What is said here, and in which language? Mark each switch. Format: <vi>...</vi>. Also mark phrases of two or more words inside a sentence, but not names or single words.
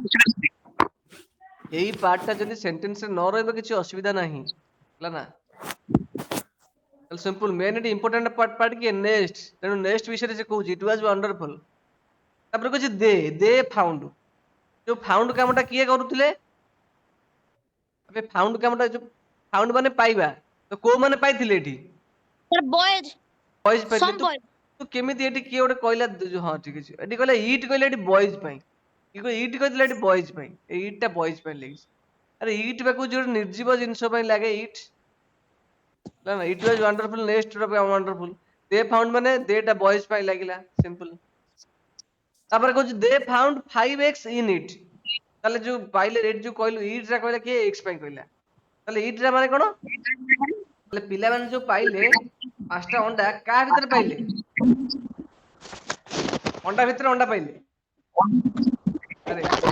<or>ଏଇ ପାର୍ଟଟା ଯଦି ସେଣ୍ଟେନ୍ସରେ ନ ରହିବ କିଛି ଅସୁବିଧା ନାହିଁ ହେଲା ନା ସିମ୍ପଲ ମେନ୍ ଏଠି</or> <en>important part</en> <or>କି ନେକ୍ସଟ ତେଣୁ ନେକ୍ସଟ ବିଷୟରେ ସେ କହୁଛି</or> <en>it was wonderful</en> <or>ତାପରେ କହୁଛି</or> <en>they found</en> <or>ଯୋଉ ଫାଉଣ୍ଡ କାମଟା କିଏ କରୁଥିଲେ ଏବେ ଫାଉଣ୍ଡ କାମଟା ଯୋଉ ଫାଉଣ୍ଡ ମାନେ ପାଇବା ତ କୋଉ ମାନେ ପାଇଥିଲେ ଏଠି</or> <en>sir boys</en> <or>ବଏଜ ପାଇଥିଲେ</or> <en>some boys</en> <or>ତୁ କେମିତି ଏଠି କିଏ ଗୋଟେ କହିଲା ହଁ ଠିକ ଅଛି ଏଠି କହିଲା ଇଟ୍ କହିଲେ ଏଠି ବଏଜ ପାଇଁ ଇଟ୍ କହିଥିଲେ ଏଠି ବଏଜ ପାଇଁ ଏଇ ଇଟ୍ ଟା ବଏଜ ପାଇଁ ଲାଗିଛି ଆରେ ଇଟ୍ ବା କହୁଛି ଗୋଟେ ନିର୍ଜୀବ ଜିନିଷ ପାଇଁ ଲାଗେ ଇଟ୍ ନା ନା</or> <en>it was wonderful next wonderful they found</en> <or>ମାନେ ଦେ ଟା ବଏଜ ପାଇଁ ଲାଗିଲା ସିମ୍ପଲ ତାପରେ କହୁଛି</or> <en>they found 5x in it</en> <or>ତାହେଲେ ଯୋଉ ପାଇଲେ ଏଠି ଯୋଉ କହିଲୁ ଇଟ୍ ଟା କହିଲା କିଏ x ପାଇଁ କହିଲା ତାହେଲେ ଇଟ୍ ଟା ମାନେ କଣ ତାହେଲେ ପିଲାମାନେ ଯୋଉ ପାଇଲେ 5ଟା ଅଣ୍ଡା କାହା ଭିତରେ ପାଇଲେ ଅଣ୍ଡା ଭିତରେ ଅଣ୍ଡା ପାଇଲେ ଆରେ</or>